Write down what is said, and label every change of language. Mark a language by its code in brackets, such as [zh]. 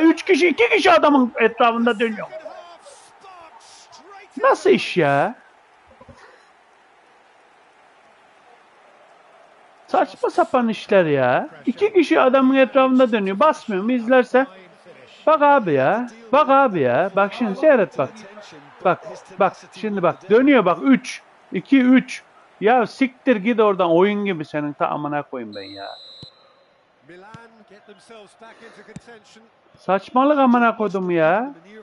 [tr] 3 kişi 2 kişi adamın etrafında dönüyor. [en] Second half sparked straight [tr] Nasıl [en] into [tr] iş ya? Saçma sapan işler ya. 2 kişi adamın etrafında dönüyor. Basmıyor mu izlerse? Bak abi ya. Bak abi ya. Bak şimdi seyret bak. Bak şimdi bak. Dönüyor bak 3. 2 3. Ya siktir git oradan oyun gibi senin ta amına koyayım ben ya. [en] Milan get themselves back into contention. [tr] Saçmalık amına koydum ya.